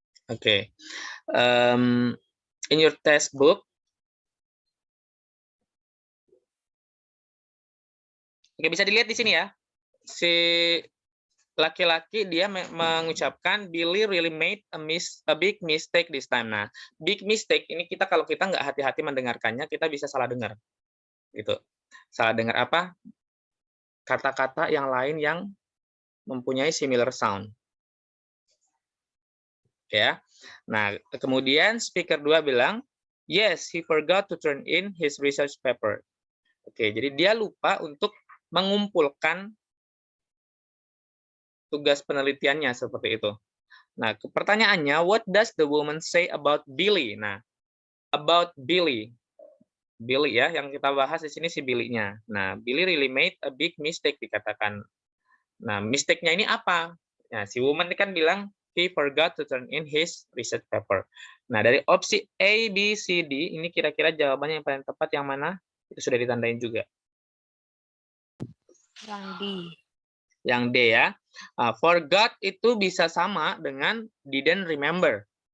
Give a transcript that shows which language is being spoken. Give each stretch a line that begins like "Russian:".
Indonesian: Oke.
English: In your textbook,
Indonesian: oke, bisa dilihat di sini ya. Si laki-laki dia mengucapkan
English: Billy really made a big mistake this time.
Indonesian: Nah, big mistake ini kalau kita nggak hati-hati mendengarkannya, kita bisa salah dengar. Gitu. Salah dengar apa? Kata-kata yang lain yang mempunyai
English: similar sound.
Indonesian: Ya. Nah, kemudian speaker 2 bilang,
English: yes, he forgot to turn in his research paper.
Indonesian: Oke, jadi dia lupa untuk mengumpulkan tugas penelitiannya seperti itu. Nah, pertanyaannya,
English: what does the woman say about Billy?
Indonesian: Nah,
English: about Billy.
Indonesian: Billy ya, yang kita bahas di sini si Billy-nya. Nah,
English: Billy really made a big mistake
Indonesian: dikatakan. Nah, mistake-nya ini apa? Nah, si woman ini kan bilang,
English: he forgot to turn in his research paper.
Indonesian: Nah, dari opsi A, B, C, D, ini kira-kira jawabannya yang paling tepat yang mana? Itu sudah ditandain juga. Yang D. Yang D ya. Forgot itu bisa sama dengan
English: didn't remember.